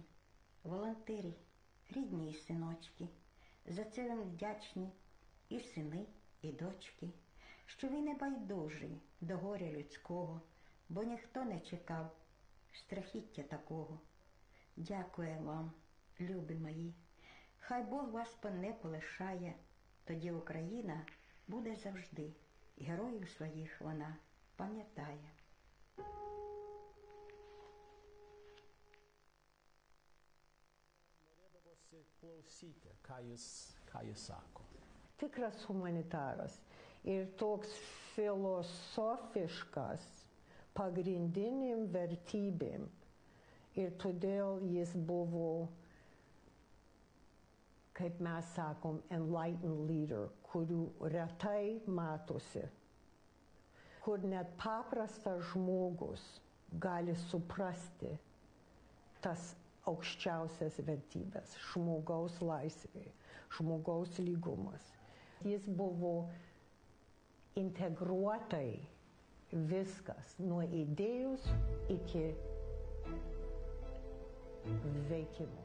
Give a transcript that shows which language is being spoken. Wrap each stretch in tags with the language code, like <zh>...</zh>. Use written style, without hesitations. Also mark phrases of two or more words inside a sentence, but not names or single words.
<uk>Волонтери, рідні синочки, за це вам вдячні і сини, і дочки, що ви не байдужі до горя людського, бо ніхто не чекав страхіття такого. Дякую вам, любі мої, хай Бог вас не полишає, тоді Україна буде завжди, і героїв своїх вона пам'ятає.</uk> <lt>Klausyti, ką jis sako. Tikras humanitaras ir toks filosofiškas pagrindinėm vertybėm. Ir todėl jis buvo, kaip mes sakom,</lt> <en>enlightened leader,</en> <lt>kurių retai matosi. Kur net paprastas žmogus gali suprasti tas aukščiausias vertybės - žmogaus laisvė, žmogaus lygumas. Jis buvo integruotai viskas, nuo idėjos iki veikimo.</lt>